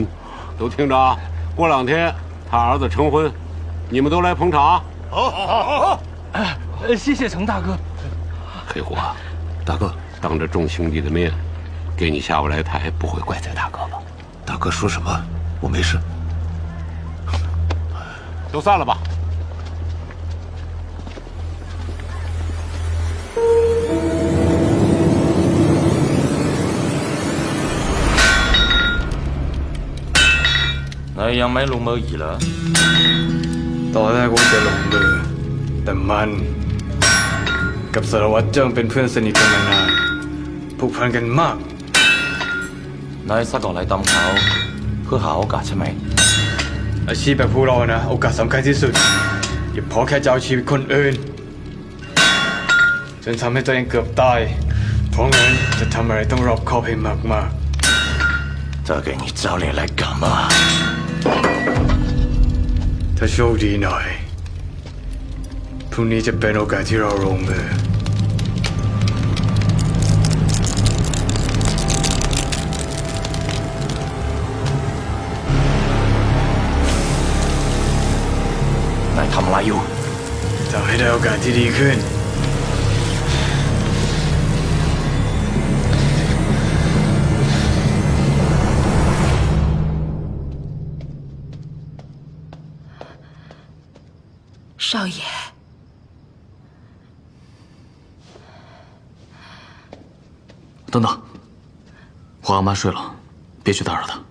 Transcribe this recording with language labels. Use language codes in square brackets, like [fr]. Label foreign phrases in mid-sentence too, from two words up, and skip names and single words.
[zh] 都听着啊，过2天他儿子成婚，你们都来捧场。好。谢谢程大哥。黑虎啊，大哥，当着众兄弟的面，给你下不来台，不会怪罪大哥吧？大哥说什么？我没事。都散了吧。 [th] นายยังไม่ลงมืออีกเหรอ ตอนแรกว่าจะลงมือแต่มัน กับสารวัตรเจิ้งเป็นเพื่อนสนิทกันมานานผูกพันกันมาก นายซักก่อนไหลตามเขาเพื่อหาโอกาสใช่ไหม อาชีพแบบพวกเรานะโอกาสสำคัญที่สุดอย่าพอแค่จะเอาชีวิตคนอื่นจนทำให้ตัวเองเกือบตายเพราะงั้นจะทำอะไรต้องรอบคอบให้มากๆ [zh] 这给你找脸来干嘛？ [th] ถ้าโชคดีหน่อยพรุ่งนี้จะเป็นโอกาสที่เราลงมือ ทำอะไรอยู่ ทำให้ได้โอกาสที่ดีขึ้น [zh] 少爷，等等，我阿妈睡了，别去打扰她。